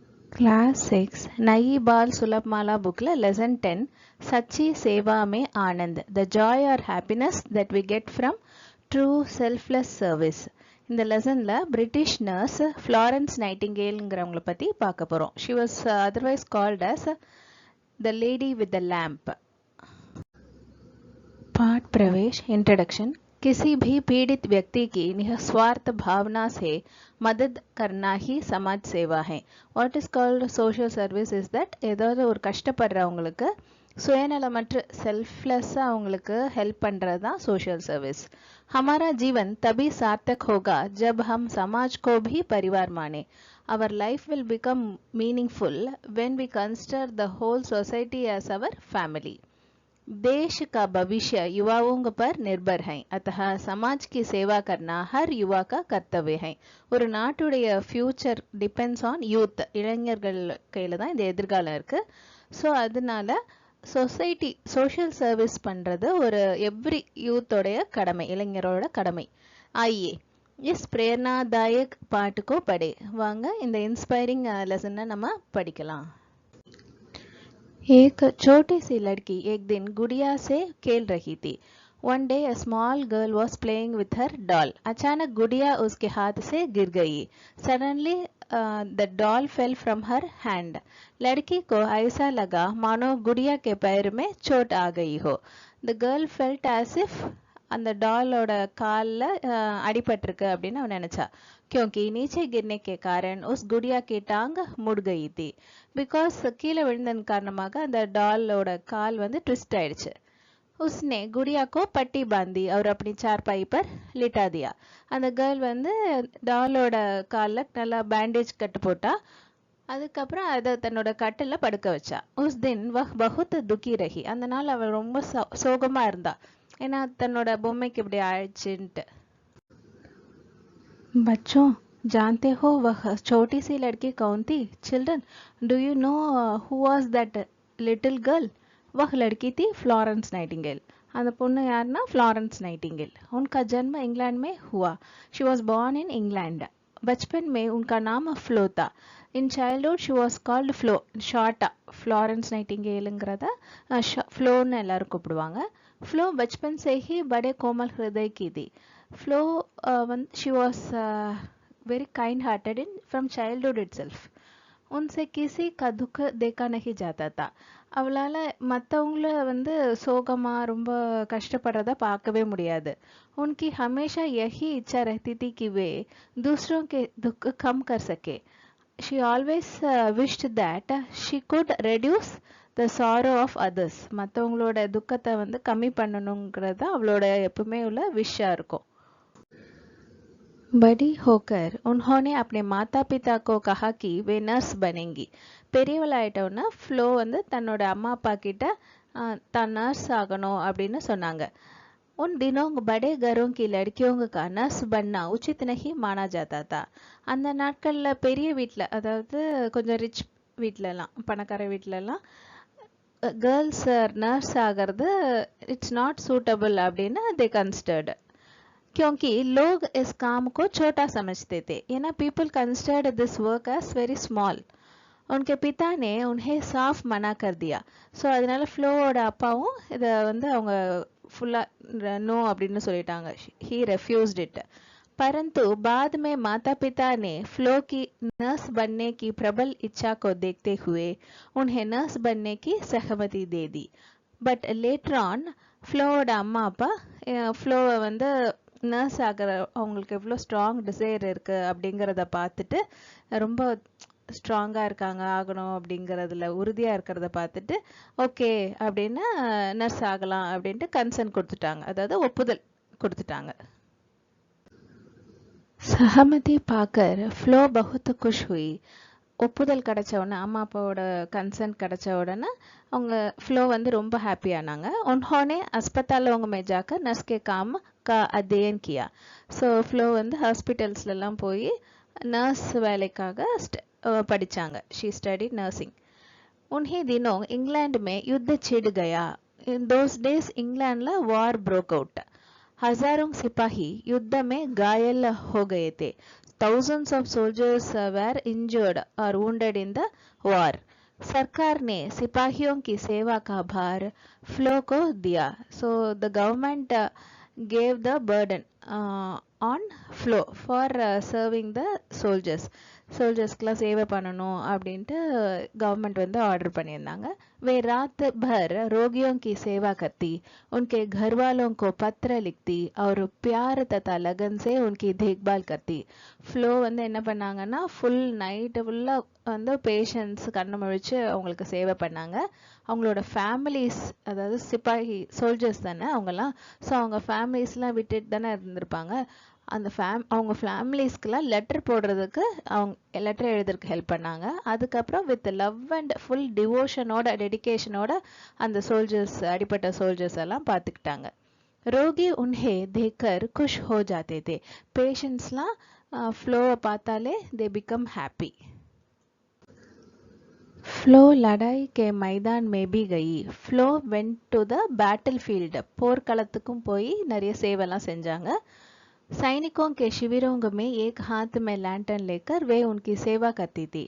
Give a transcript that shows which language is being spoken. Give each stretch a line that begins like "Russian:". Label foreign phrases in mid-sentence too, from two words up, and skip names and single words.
Hindi: क्लास 6 नई बाल सुलभ माला
English: book la lesson 10
Hindi: सच्ची सेवा में आनंद
English: the joy or happiness that we get from true selfless service
Tamil: இந்த லெசன்ல பிரிட்டிஷ் நர்ஸ் ஃப்ளாரன்ஸ் நைட்டிங்கேல்ங்கிறவங்கள பத்தி பார்க்க போறோம்.
English: she was otherwise called as the lady with the lamp.
Hindi: पाठ प्रवेश इंट्रोडक्शन. किसी भी पीड़ित व्यक्ति की निस्वार्थ भावना से मदद करना ही समाज सेवा है.
English: What is called social service is that
Tamil: ஏதாவது ஒரு கஷ்டப்படுறவங்களுக்கு சுயநலமற்ற செல்ஃப்லெஸ்ஸாக அவங்களுக்கு ஹெல்ப் பண்ணுறது தான் சோஷியல் சர்வீஸ்.
Hindi: हमारा जीवन तभी सार्थक होगा जब हम समाज को भी परिवार माने.
English: Our life will become meaningful when we consider the whole society as our family.
Hindi: देश का भविष्य युवाओं पर निर्भर है. अतः समाज की सेवा करना हर युवा का कर्तव्य है.
English: ஒரு நாட்டுடைய future depends on youth.
Tamil: இளைஞர்கள் கையில் தான் இந்த எதிர்காலம் இருக்குது. ஸோ அதனால சொசைட்டி சோஷியல் சர்வீஸ் பண்ணுறது ஒரு எவ்ரி யூத்தோடைய கடமை, இளைஞரோட கடமை.
Hindi: ஆइए इस प्रेरणादायक पाठ को पढ़े.
Tamil: வாங்க இந்த இன்ஸ்பைரிங் லெசனை நம்ம படிக்கலாம்.
Hindi: एक छोटी सी लड़की एक दिन गुड़िया से खेल रही थी.
English: One day a small girl was playing with her doll.
Hindi: अचानक गुड़िया उसके हाथ से गिर गई.
English: Suddenly the doll fell from her hand.
Hindi: लड़की को ऐसा लगा मानो गुड़िया के पैर में चोट आ गई हो.
English: The girl felt as if
Tamil: அந்த டாலோட காலில் அடிபட்டிருக்கு அப்படின்னு அவன் நினச்சா.
Hindi: क्योंकि नीचे गिरने के कारण उस गुड़िया की टांग मुड़ गई थी.
Tamil: பிகாஸ் கீழே விழுந்தன் காரணமாக அந்த டாலோட கால் வந்து ட்விஸ்ட் ஆயிடுச்சு.
Hindi: उसने गुड़िया को पट्टी बांधी और अपनी चारपाई पर लिटा दिया.
Tamil: அந்த கேர்ள் வந்து டாலோட காலில் நல்லா பேண்டேஜ் கட்டு போட்டா. அதுக்கப்புறம் அதை தன்னோட கட்டில் படுக்க வச்சா.
Hindi: उस दिन वह बहुत दुखी रही.
Tamil: அந்த நாள் அவள் ரொம்ப சோகமாக இருந்தா. ஏன்னா தன்னோட பொம்மைக்கு இப்படி ஆயிடுச்சுன்ட்டு.
Hindi: बच्चों जानते हो वह छोटी सी लड़की कौन थी?
English: Children do you know who was that little girl?
Hindi: वह लड़की थी फ्लोरेंस नाइटिंगेल.
Tamil: அந்த பொண்ணு யாருன்னா फ्लोरेंस नाइटिंगेल.
Hindi: उनका जन्म इंग्लैंड में हुआ.
English: She was born in England.
Hindi: बचपन में उनका नाम फ्लो था.
English: In childhood she was called Flo.
Tamil: ஷார்ட்டா फ्लोरेंस नाइटिंगेलங்கிறத ஃப்ளோன்னு எல்லாரும் கூப்பிடுவாங்க.
Hindi: फ्लो बचपन से ही बड़े कोमल हृदय की थी.
English: फ्लो she was very kind hearted in from childhood itself.
Hindi: उनसे किसी का दुख देखा नहीं जाता था.
Tamil: அவளால் மற்றவங்கள வந்து சோகமாக ரொம்ப கஷ்டப்படுறத பார்க்கவே முடியாது.
Hindi: उनकी हमेशा यही इच्छा रहती थी कि वे दूसरों के दुख कम कर सके.
English: she always wished that she could reduce the sorrow of others.
Tamil: மற்றவங்களோட துக்கத்தை வந்து கம்மி பண்ணணுங்கிறது அவளோட எப்பவுமே உள்ள விஷயம் இருக்கும்.
Hindi: बड़ी होकर उन्होंने अपने माता पिता को कहा कि वे नर्स बनेंगी.
Tamil: பெரியவளாயிட்டோன்னா ஃப்ளோ வந்து தன்னோட அம்மா அப்பா கிட்ட தான் நர்ஸ் ஆகணும் அப்படின்னு சொன்னாங்க.
Hindi: उन दिनों बड़े घरों की लड़कियों का नर्स बनना उचित नहीं माना जाता था.
Tamil: அந்த நாட்களில் பெரிய வீட்டில், அதாவது கொஞ்சம் ரிச் வீட்டிலலாம், பணக்கார வீட்டிலலாம் கேர்ள்ஸ் நர்ஸ் ஆகிறது
English: it's not suitable
Tamil: அப்படின்னு
English: they considered.
Hindi: क्योंकि लोग इस काम को छोटा समझते थे.
English: ஏன்னா people considered this work as very small.
Hindi: उनके पिता ने उन्हें साफ मना कर दिया.
Tamil: ஸோ அதனால ஃப்ளோவோட அப்பாவும் இதை வந்து அவங்க फुल्ला नो அப்படின்னு சொல்லிட்டாங்க.
English: he refused it.
Hindi: परंतु बाद में माता पिता ने फ्लो की नर्स बनने की प्रबल इच्छा को देखते हुए उन्हें नर्स बनने की सहमति दे दी.
English: But later on
Tamil: फ्लोவோட அம்மா அப்பா ஃப்ளோவை வந்து நர்ஸ் ஆகிற அவங்களுக்கு எவ்வளோ ஸ்ட்ராங் டிசைர் இருக்குது அப்படிங்கிறத பார்த்துட்டு, ரொம்ப ஸ்ட்ராங்காக இருக்காங்க ஆகணும் அப்படிங்கிறதுல உறுதியாக இருக்கிறத பார்த்துட்டு ஓகே அப்படின்னு நர்ஸ் ஆகலாம் அப்படின்ட்டு கன்சென்ட் கொடுத்துட்டாங்க, அதாவது ஒப்புதல் கொடுத்துட்டாங்க.
Hindi: सहमति पाकर फ्लो बहुत खुश हुई.
Tamil: ஒப்புதல் கிடைச்ச உடனே, அம்மா அப்பாவோட கன்சென்ட் கிடைச்ச உடனே அவங்க ஃப்ளோ வந்து ரொம்ப ஹாப்பி ஆனாங்க. उन्होंने अस्पतालों में जाकर नर्स के काम का अध्ययन किया. ஸோ ஃப்ளோ வந்து ஹாஸ்பிட்டல்ஸ்லாம் போய் நர்ஸ் வேலைக்காக படித்தாங்க.
English: She study nursing.
Hindi: उन्हीं दिनों इंग्लैंड में युद्ध छिड़ गया.
English: In those days Englandla war broke out.
Hindi: हजारों सिपाही युद्ध में घायल हो गए थे.
English: thousands of soldiers were injured or wounded in the war.
Hindi: सरकार ने सिपाहियों की सेवा का भार फ्लो को दिया.
English: So the government gave the burden on flow for serving the soldiers.
Tamil: சோல்ஜர்ஸ்க்குலாம் சேவை பண்ணணும் அப்படின்ட்டு கவர்மெண்ட் வந்து ஆர்டர் பண்ணியிருந்தாங்க.
Hindi: वे रात भर रोगियों की सेवा करती, उनके घर वालों को पत्र लिखती और प्यार तथा लगन से उनकी देखभाल करती.
Tamil: ஃப்ளோ வந்து என்ன பண்ணாங்கன்னா ஃபுல் நைட்டு ஃபுல்லாக வந்து பேஷண்ட்ஸ் கண்ணு முழிச்சு அவங்களுக்கு சேவை பண்ணாங்க. அவங்களோட ஃபேமிலிஸ், அதாவது சிப்பாஹி சோல்ஜர்ஸ் தானே அவங்கெல்லாம், ஸோ அவங்க ஃபேமிலிஸ்லாம் விட்டுட்டு தானே இருந்திருப்பாங்க. அந்த அவங்க ஃபேமிலிஸ்க்கெலாம் லெட்டர் போடுறதுக்கு அவங்க லெட்டர் எழுதுறதுக்கு ஹெல்ப் பண்ணாங்க. அதுக்கப்புறம் வித் லவ் அண்ட் ஃபுல் டிவோஷனோட டெடிகேஷனோட அந்த சோல்ஜர்ஸ், அடிப்பட்ட சோல்ஜர்ஸ் எல்லாம் பார்த்துக்கிட்டாங்க.
Hindi: रोगी उन्हें देखकर खुश हो जाते थे.
Tamil: பேஷண்ட்ஸ்லாம் ஃப்ளோவை பார்த்தாலே
English: they become happy.
Hindi: फ्लो लड़ाई के मैदान में भी गई.
English: Flo went to the battle field.
Tamil: போர்க்களத்துக்கும் போய் நிறைய சேவைலாம் செஞ்சாங்க.
Hindi: सैनिकों के शिविरों में एक हाथ में लैंटर्न लेकर वे उनकी सेवा करती थी.